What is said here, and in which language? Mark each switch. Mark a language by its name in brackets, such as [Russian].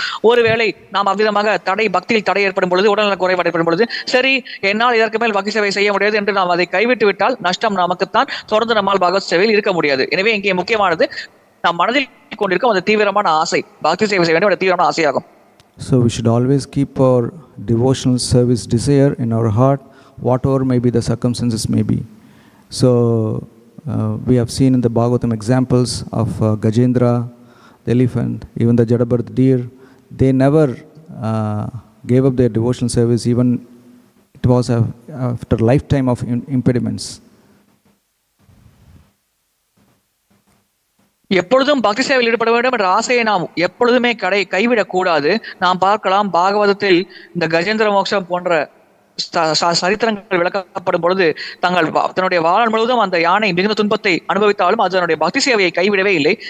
[Tamil] ஒருவேளை நாம் அவ்விதமாக பக்தியில் தடை ஏற்படும் பொழுது, உடல்நல குறைபாடு ஏற்படும் பொழுது, சரி என்னால் இதற்கு மேல் பக்தி சேவை செய்ய முடியாது என்று நாம் அதை கைவிட்டு விட்டால் நஷ்டம் நமக்குத்தான். தொடர்ந்து நம்மால் பகவத் சேவையில் இருக்க முடியாது. எனவே இங்கே முக்கியமானது நாம் மனதில் கொண்டிருக்கும் அந்த தீவிரமான ஆசை, பக்தி சேவை செய்ய வேண்டிய தீவிரமான ஆசையாகும். [English] So we should always keep our devotional service desire in our heart, whatever may be the circumstances may be. So we have seen in the Bhagavatam examples of Gajendra, the elephant, even the Jadabar, the deer. They never gave up their devotional service, even it was after a lifetime of impediments. [Tamil] எப்பொழுதும் பக்தி சேவையில் ஈடுபட வேண்டும் என்ற ஆசையை நாம் எப்பொழுதுமே கைவிடக் கூடாது. நாம் பார்க்கலாம் பாகவதத்தில் இந்த கஜேந்திர மோட்சம் போன்ற சரித்திரங்கள் விளக்கப்படும் பொழுது தன்னுடைய வாழ்நாள் முழுவதும் அந்த யானை மிகுந்த துன்பத்தை அனுபவித்தாலும் அதனுடைய பக்தி சேவையை கைவிடவே இல்லை.